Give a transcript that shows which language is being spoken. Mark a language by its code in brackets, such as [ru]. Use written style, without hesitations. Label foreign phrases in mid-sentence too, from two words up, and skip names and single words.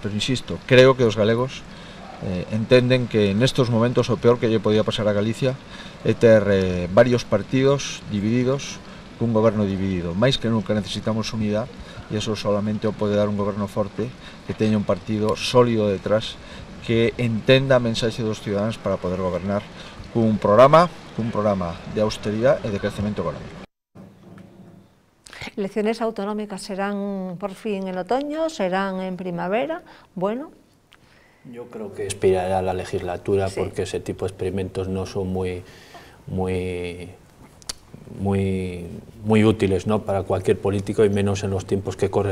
[gl] Pero insisto, creo que os galegos entenden que nestos momentos o peor que lle podía pasar a Galicia é ter varios partidos divididos cun goberno dividido. Mais que nunca necesitamos unidade e eso solamente o pode dar un goberno forte que teña un partido sólido detrás, que entenda a mensaxe dos ciudadanos para poder gobernar cun programa de austeridade e de crecemento económico. [es] ¿Elecciones autonómicas serán por fin en otoño? ¿Serán en primavera? Bueno. Yo creo que expirará la legislatura, sí, porque ese tipo de experimentos no son muy útiles, ¿no?, para cualquier político, y menos en los tiempos que corren.